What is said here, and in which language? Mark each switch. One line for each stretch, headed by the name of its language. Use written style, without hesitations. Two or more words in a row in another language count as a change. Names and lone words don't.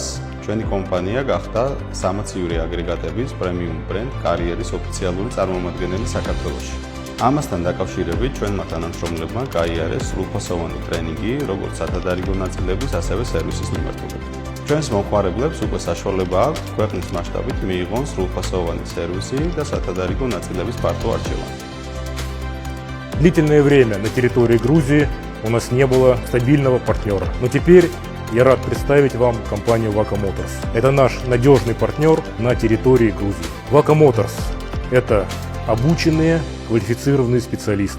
Georgian: ჩვენი კომპანია გახდა სამაციური აგრეგატების პრემიუმ ბრენდ კარიერის ოფიციალური წარმომადგენელი საქართველოში. ამასთან დაკავშირებით ჩვენმა თანამშრომლებმა გაიარეს სრულფასოვანი ტრენინგი, როგორც სათადარიგო ნაწილების, ასევე სერვისის მიმართულებით. ჩვენს მომხმარებლებს უკვე საშუალება აქვთ ქვეყნის მასშტაბით მიიღონ სრულფასოვანი სერვისი და სათადარიგო ნაწილების ფართო არჩევანი.
Russian: Длительное время на территории Грузии у нас не было стабильного партнера. Но теперь я рад представить вам компанию Vaca Motors. Это наш надежный партнер на территории Грузии. Vaca Motors – это обученные, квалифицированные специалисты.